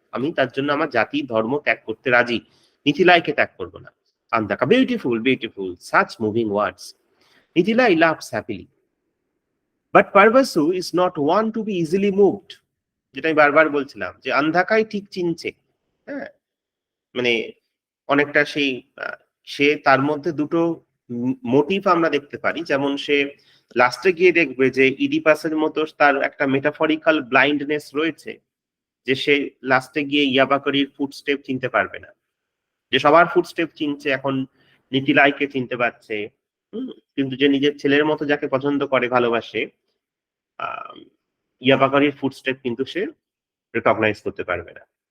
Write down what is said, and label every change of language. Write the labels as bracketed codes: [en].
[bn] আমি তার জন্য আমার জাতি ধর্ম ত্যাগ করতে রাজি, নিতিলাইকে ত্যাগ করবো না। [en] আন্দাকা, beautiful beautiful, such moving words. Nitilai laughs happily. But Parvasu is not one to be easily moved. [bn] যেটা আমি বারবার বলছিলাম যে অন্ধাকাই ঠিক চিনছে, হ্যাঁ, মানে অনেকটা সেই সে তার মধ্যে দুটো মোটিভ আমরা দেখতে পারি। যেমন সে লাস্টে গিয়ে দেখবে যে ইডিপাসের মতো তার একটা মেটাফরিক্যাল ব্লাইন্ডনেস রয়েছে, যে সে লাস্টে গিয়ে ইয়াবাকারির ফুটস্টেপ চিনতে পারবে না, যে সবার ফুটস্টেপ চিনছে, এখন নিতিলাইকে চিনতে পারছে, কিন্তু যে নিজের ছেলের মতো যাকে পছন্দ করে ভালোবাসে, ইয়াবাকারির ফুটস্টেপ কিন্তু সে রেকগনাইজ করতে পারবে না।